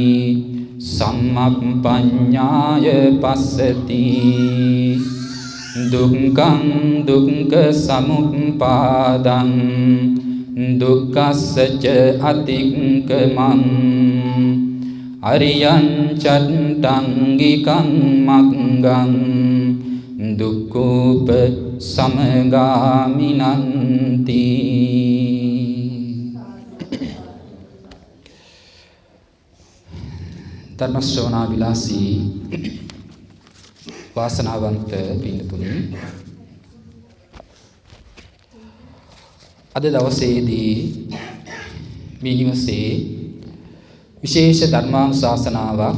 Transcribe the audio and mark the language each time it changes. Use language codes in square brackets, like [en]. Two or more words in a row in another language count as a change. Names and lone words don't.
[pi] Sammappanyaya passati Dukkhaṃ dukkha samuppadam Dukkhassacca atikkamam Ariyan chattangikam maggam Dukkupa samagaminanti [si] ධර්ම ශ්‍රවණා විලාසී වාසනාවන්ත පින්තුනි අද දවසේදී මේ නිවසේ විශේෂ ධර්මානුශාසනාවක්